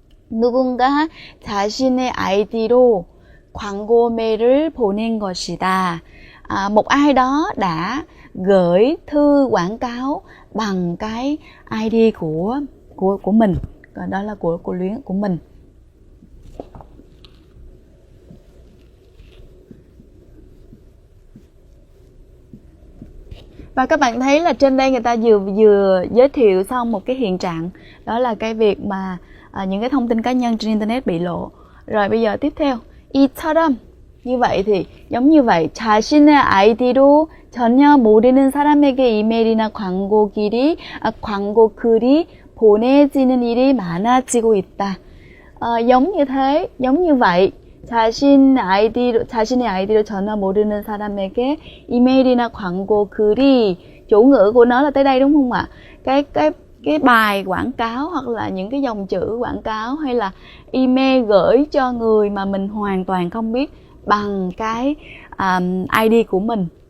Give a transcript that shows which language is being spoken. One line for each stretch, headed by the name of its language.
Korean: 누군가 자신의 아이디로 광고 메일을 보낸 것이다.
Vietnamese: Một ai đó đã gửi thư quảng cáo bằng cái ID của mình, còn đó là của luyến của mình. Và các bạn thấy là trên đây người ta vừa giới thiệu xong một cái hiện trạng, đó là cái việc mà những cái thông tin cá nhân trên internet bị lộ. Rồi bây giờ tiếp theo,
Korean: 이처럼,
Vietnamese: như vậy thì giống như vậy,
Korean: 자신의 아이디로 전혀 모르는 사람에게 이메일이나 광고 글이 보내지는 일이 많아지고 있다.
Vietnamese: giống như thế, giống như vậy,
Korean: 자신의 아이디로 전혀 모르는 사람에게 이메일이나 광고 글이,
Vietnamese: chủ ngữ của nó là tới đây đúng không ạ? Cái bài quảng cáo hoặc là những cái dòng chữ quảng cáo hay là email gửi cho người mà mình hoàn toàn không biết bằng cái ID của mình.